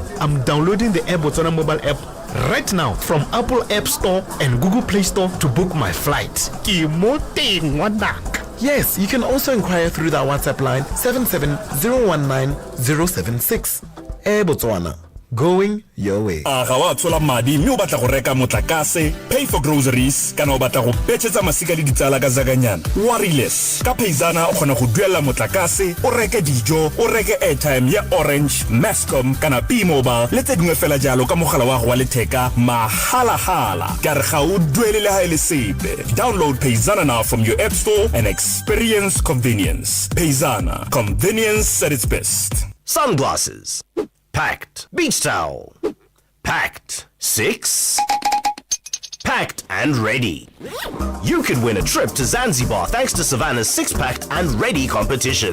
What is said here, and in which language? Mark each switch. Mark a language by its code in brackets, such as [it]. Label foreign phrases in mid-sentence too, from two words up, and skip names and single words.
[en] I'm downloading the Air Botswana mobile app right now from Apple App Store and Google Play Store to book my flight. Yes, you can also inquire through our WhatsApp line 77019-076. Air Botswana. Going your way. [tn] Ga wa tsola madi mme o batla go reka motlakase, [en] pay for groceries [tn] kana o batla go betsetsa masika le ditsala ka zakanyana. Wireless ka Payzana o kgona go duela motlakase, o reke dijo, o reke airtime ya Orange, Mascom kana P-Mobile le tse dingwe fela jalo ka mogala wa go wa letheka mahala ka re ga o duele le ha ile sepe. [en] Download Payzana now from your App Store and experience convenience. Payzana, convenience at its best. Sunglasses. Packed. Beach towel. Packed. 6. Packed and ready. You could win a trip to Zanzibar thanks to Savannah's 6-packed and ready competition.